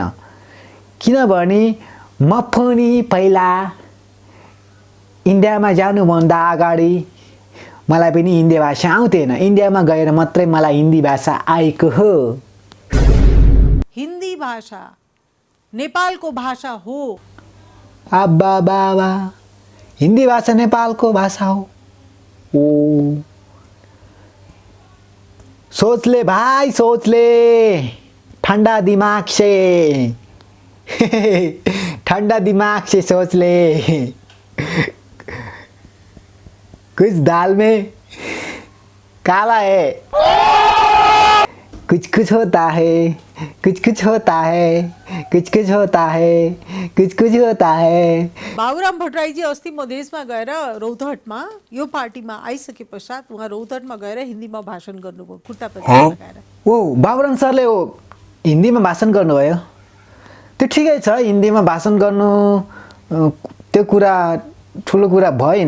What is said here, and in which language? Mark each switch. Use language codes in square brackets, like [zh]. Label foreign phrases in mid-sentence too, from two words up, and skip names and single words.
[ne] किनभने म पनि पहिला इन्डियामा जानुभन्दा अगाडि मलाई पनि हिन्दी भाषा आउँथेन। इन्डियामा गएर मात्रै मलाई हिन्दी भाषा आएको हो। हिन्दी भाषा नेपालको भाषा हो। अब्बा बाबा, हिन्दी भाषा नेपालको भाषा हो। [hi] ओ, सोच ले भाई, सोच ले, ठंडा दिमाग से। ठंडा दिमाग से सोच ले। कुछ दाल में काला है, कुछ कुछ होता है, कुछ कुछ होता है, कुछ कुछ होता है, कुछ कुछ होता है। [ne] बाबुराम भट्टराईजी अस्ति मधेसमा गएर रौतहटमा यो पार्टीमा आइसके पश्चात उहाँ रौतहटमा गएर हिन्दीमा भाषण गर्नुभयो, कुर्ता पैजामा लगाएर। ओ, बाबुराम सरले हिन्दीमा भाषण गर्नुभयो, त्यो ठिकै छ। हिन्दीमा भाषण गर्नु त्यो कुरा ठुलो कुरा भएन।